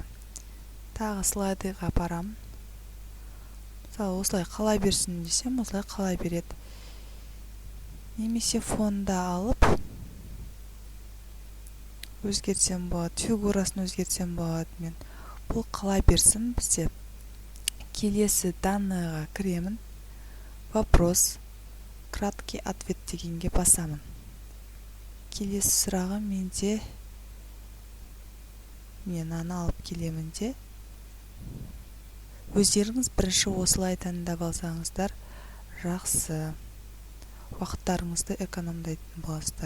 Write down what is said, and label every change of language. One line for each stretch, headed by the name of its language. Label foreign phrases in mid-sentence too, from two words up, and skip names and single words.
Kazakh: Тағы слайдыға апарамын. Мысалы, осылай қала берсін десем, осылай қала береді. Немесе фонда алып өзгертсем болады, фигурасын өзгертсем болады мен. Бұл қала берсін бізде. Келесі данныйға кіремін.
Russian: Вопрос, краткий ответ
Kazakh: дегенге басамын. Келесі сұрағы менде, мен аны алып келемін де. Өздеріңіз бірінші осылай таңдап алсаңыздар жақсы. Уақыттарыңызды экономдайтын боласыздар.